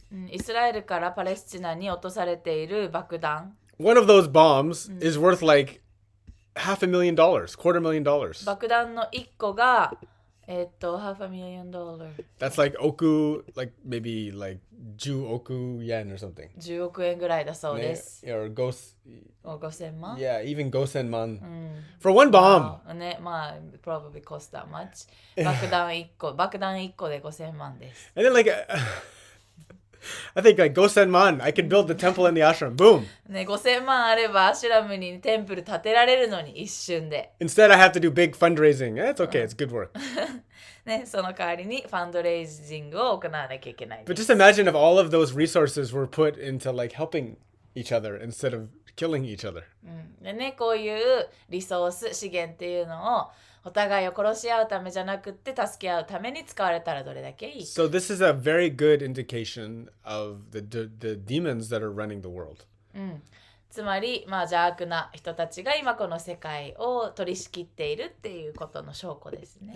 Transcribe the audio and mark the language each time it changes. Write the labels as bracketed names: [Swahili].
[Japanese] イスラエルからパレスチナに落とされている爆弾。 [English] One of those bombs is worth, like, $500,000, $250,000. [Japanese] 爆弾の1個が$500,000。 [English] That's like [Japanese] oku, [English] like maybe like 10 oku yen or something. [Japanese] 10億円ぐらいだそうです。 [English] Or [Japanese] 5000万 [English] yeah, even [Japanese] gosen man. [English] For one bomb. ね、probably cost that much. [Japanese] 爆弾1個で5000万です。 [English] And then like, I think like [Japanese] gosen man, [English] I could build the temple in the ashram. Boom. [Japanese] ね、5000万あればアシュラムにテンプル建てられるのに一瞬で。 [English] Instead, I have to do big fundraising. It's okay, it's good work. [Japanese] ね、その代わりにファンドレイジングを行わなきゃいけないで [English] But [Japanese] す。 [English] just imagine if all of those resources were put into like helping each other instead of killing each other. [Japanese] でね、こういうリソース資源っていうのをお互いを殺し合うためじゃなくって助け合うために使われたらどれだけいいか。 [English] So this is a very good indication of the demons that are running the world. [Japanese] つまり、邪悪な人たちが今この世界を取り仕切っているっていうことの証拠ですね。